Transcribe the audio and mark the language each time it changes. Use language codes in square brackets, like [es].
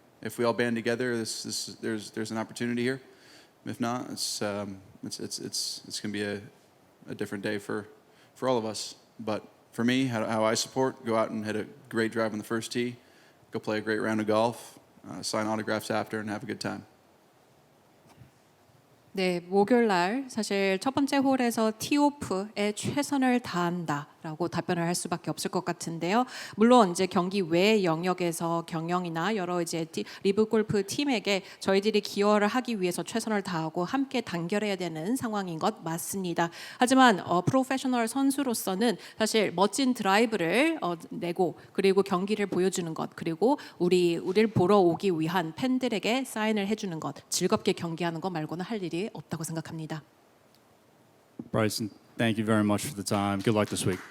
[en] if we all band together, there's an opportunity here. If not, it's going to be a different day for all of us. But for me, how I support, go out and hit a great drive on the first tee, go play a great round of golf, sign autographs after, and have a good time. [ko] 네, 목요일 날 사실 첫 번째 홀에서 티오프에 최선을 다한다라고 답변을 할 수밖에 없을 것 같은데요. 물론 이제 경기 외 영역에서 경영이나 여러 이제 리브 골프 팀에게 저희들이 기여를 하기 위해서 최선을 다하고 함께 단결해야 되는 상황인 것 맞습니다. 하지만 프로페셔널 선수로서는 사실 멋진 드라이브를 내고 그리고 경기를 보여주는 것 그리고 우리를 보러 오기 위한 팬들에게 사인을 해주는 것 즐겁게 경기하는 것 말고는 할 일이 없다고 생각합니다. [en] Bryson, thank you very much for the time. Good luck this week.